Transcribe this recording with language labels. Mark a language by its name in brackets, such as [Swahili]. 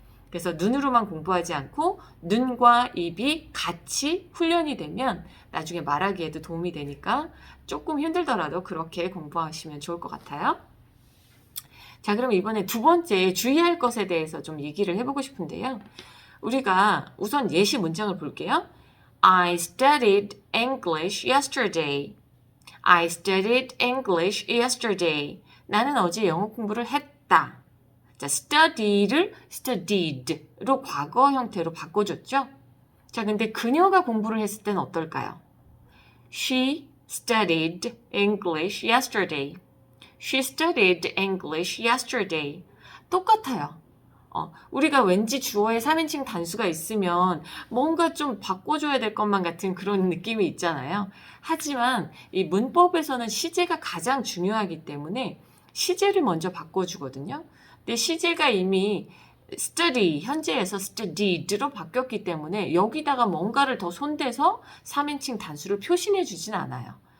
[Korean] 그래서 눈으로만 공부하지 않고 눈과 입이 같이 훈련이 되면 나중에 말하기에도 도움이 되니까 조금 힘들더라도 그렇게 공부하시면 좋을 것 같아요. 자, 그럼 이번에 두 번째 주의할 것에 대해서 좀 얘기를 해보고 싶은데요. 우리가 우선 예시 문장을 볼게요. [English] I studied English yesterday. I studied English yesterday. [Korean] 나는 어제 영어 공부를 했다. 자, study를 studied로 과거 형태로 바꿔줬죠. 자, 근데 그녀가 공부를 했을 때는 어떨까요? [English] She studied English yesterday. She studied English yesterday. [Korean] 똑같아요. 우리가 왠지 주어에 3인칭 단수가 있으면 뭔가 좀 바꿔줘야 될 것만 같은 그런 느낌이 있잖아요. 하지만 이 문법에서는 시제가 가장 중요하기 때문에 시제를 먼저 바꿔주거든요. 근데 시제가 이미 study, 현재에서 studied로 바뀌었기 때문에 여기다가 뭔가를 더 손대서 3인칭 단수를 표시해 주진 않아요.